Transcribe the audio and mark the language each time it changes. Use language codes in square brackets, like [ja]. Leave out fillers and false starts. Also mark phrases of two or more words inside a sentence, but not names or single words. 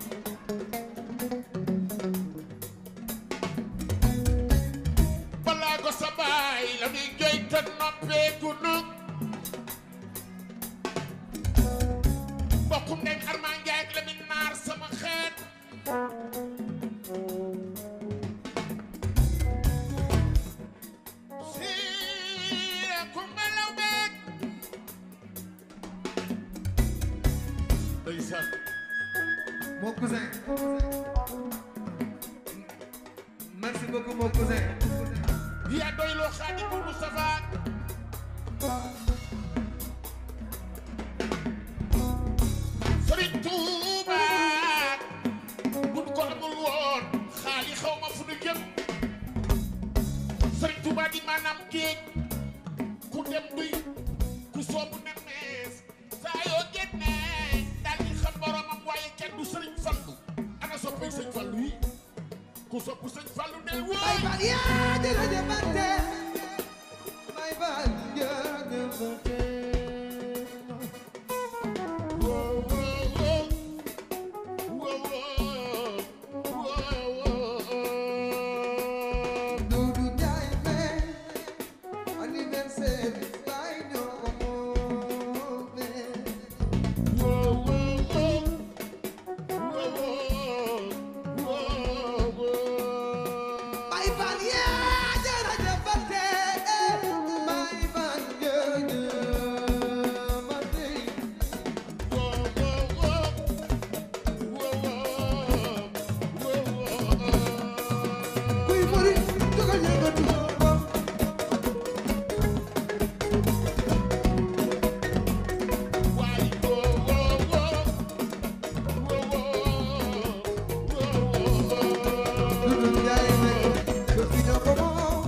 [wo] balaa ko sa baay la ñuy jooy to noppee gunu mbokkum nekk Armand Ndiaye ak Lamine Naar sama xeet siira kumba law beeg ndeysaan [fr] Mon cousin. Merci beaucoup mon cousin. [wo] yaa doy loo Xaadimu Mustafa Sëriñ Tuuba buñ ko amul woon xaali xaw ma fu nu jëm Sëriñ Tuuba di maanaam géej ku dem duy ku soobu ne mees saa yoo génnee daal di xam boromam waaye kenn du Sëriñ Fallu ana soppay Sëñ Fallu yi ku soppu Sëñ Fallu nel Bye wooy [en] bye, yeah, [wo] jërëjëfante. [en] Bye bye, [wo] jërëjëfante. Dudu Njaay me, anniversaire bi baay ñoo ko moome. [en] Bye bye, yeah, [wo] jërëjëfante. [en] Bye bye, [wo] jërëjëfante. Kuy murit jógal yëngatu. Dudu Njaay me, bés bi ñoo ko moom.